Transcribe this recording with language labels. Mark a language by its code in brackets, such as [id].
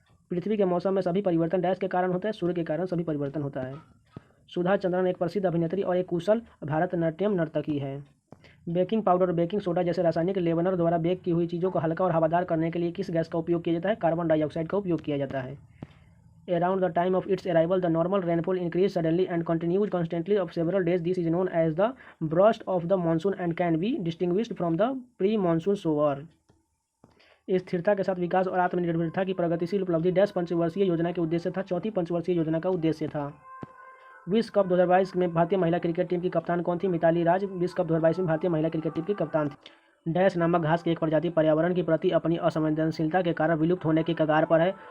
[hi] पृथ्वी के मौसम में सभी परिवर्तन डैश के कारण होता है? सूर्य के कारण सभी परिवर्तन होता है। सुधा चंद्रन एक प्रसिद्ध अभिनेत्री और एक कुशल भारतनाट्यम नर्तकी है। बेकिंग पाउडर और बेकिंग सोडा जैसे रासायनिक लेवनर द्वारा बेक की हुई चीज़ों को हल्का और हवादार करने के लिए किस गैस का उपयोग किया जाता है? कार्बन डाइऑक्साइड का उपयोग किया जाता है। [en] Around the time of its arrival, the normal rainfall increased suddenly and continued constantly of several days. This is known as the burst of the monsoon and can be distinguished from the pre-monsoon shower. [hi] स्थिरता के साथ विकास और आत्मनिर्भरता की प्रगतिशील उपलब्धि dash पंचवर्षीय योजना के उद्देश्य था? चौथी पंचवर्षीय योजना का उद्देश्य था। विश्व कप 2022 में भारतीय महिला क्रिकेट टीम की कप्तान कौन थी? मिताली राज विश्व कप 2022 में भारतीय महिला क्रिकेट टीम की कप्तान थी। डैश नामक घास की एक प्रजाति पर्यावरण के प्रति अपनी असंवेदनशीलता के कारण विलुप्त होने की कगार पर है।